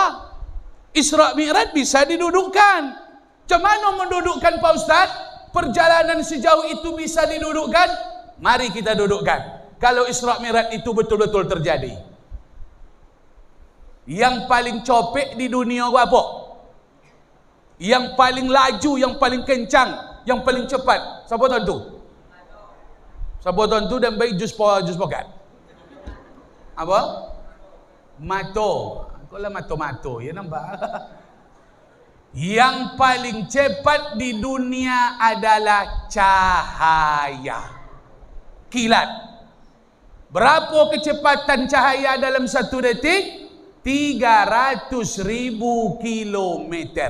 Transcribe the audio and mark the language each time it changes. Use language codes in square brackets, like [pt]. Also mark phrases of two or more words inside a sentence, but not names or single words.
[id] Isra Mi'raj bisa didudukkan. Macam mana mendudukkan Pak Ustaz? Perjalanan sejauh itu bisa didudukkan? Mari kita dudukkan. Kalau Isra Mi'raj itu betul-betul terjadi, yang paling copek di dunia apa? Yang paling laju, yang paling kencang, yang paling cepat, siapa tuan tu? Siapa tuan tu dan baik jus pokat? Apa? Mato. Kau lah mato-mato, ya nampak? Yang paling cepat di dunia adalah cahaya, kilat. Berapa kecepatan cahaya dalam satu detik? 300.000 kilometer.